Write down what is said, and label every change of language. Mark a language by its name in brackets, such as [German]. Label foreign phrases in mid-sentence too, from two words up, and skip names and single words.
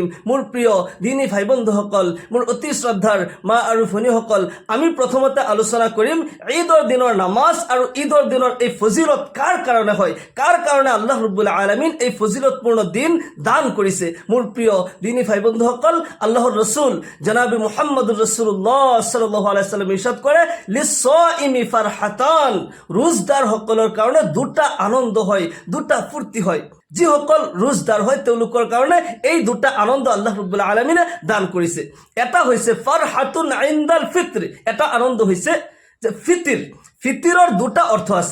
[Assamese] মোৰ প্ৰিয় দিনী ভাই বন্ধুসকল, মোৰ অতি শ্ৰদ্ধাৰ মা আৰু ভনীসকল, আমি প্ৰথমতে আলোচনা কৰিম ঈদৰ দিনৰ নামাজ আৰু ঈদৰ দিনৰ এই ফজিলত কাৰ কাৰণে হয়, কাৰ কাৰণে [Arabic] الله رب العالمين [Assamese] এই ফজিলতপূৰ্ণ দিন দান কৰিছে। মোৰ প্ৰিয় দিনী ভাই বন্ধুসকল, আল্লাহৰ ৰাসূল জনাব মুহাম্মদুৰ ৰাসূলুল্লাহ [Arabic] صلى الله عليه وسلم [Assamese] ইরশাদ কৰে [Arabic] للصائم فرحتان, [Assamese] রোজদার সকলৰ কাৰণে দুটা আনন্দ হয়, দুটা ফুৰ্তি হয়। যিসকল ৰোজদাৰ হয় তেওঁলোকৰ কাৰণে এই দুটা আনন্দ [Arabic] الله رب العالمين [Assamese] দান কৰিছে। এটা হৈছে [Arabic] فرحة عند الفطر, [Assamese] এটা আনন্দ হৈছে যে ফিতিৰৰ দুটা অৰ্থ আছে।